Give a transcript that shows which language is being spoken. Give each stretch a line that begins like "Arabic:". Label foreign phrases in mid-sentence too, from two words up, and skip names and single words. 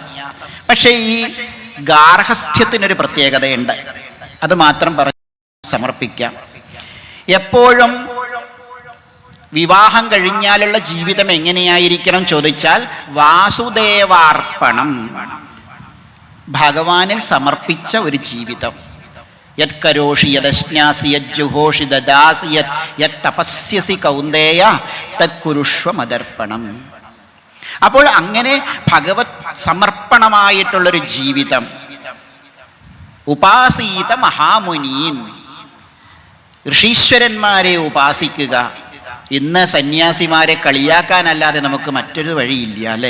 Malayalam: പക്ഷേ ഈ ഗാർഹസ്ഥ്യത്തിനൊരു പ്രത്യേകതയുണ്ട്, അത് മാത്രം പറഞ്ഞ് സമർപ്പിക്കാം. എപ്പോഴും വിവാഹം കഴിഞ്ഞാലുള്ള ജീവിതം എങ്ങനെയായിരിക്കണം ചോദിച്ചാൽ വാസുദേവാർപ്പണം, ഭഗവാനിൽ സമർപ്പിച്ച ഒരു ജീവിതം.
Sanskrit: യത് കരോഷി യദശ്നാസി യജ്ജുഹോഷി ദദാസി യത് തപസ്യസി കൗന്ദേയ തത് കുരുഷ്വ മദർപ്പണം.
Malayalam: അപ്പോൾ അങ്ങനെ ഭഗവത് സമർപ്പണമായിട്ടുള്ളൊരു ജീവിതം.
Sanskrit: ഉപാസീത മഹാമുനീൻ,
Malayalam: ഋഷീശ്വരന്മാരെ ഉപാസിക്കുക. ഇന്ന് സന്യാസിമാരെ കളിയാക്കാനല്ലാതെ നമുക്ക് മറ്റൊരു വഴിയില്ല അല്ലേ?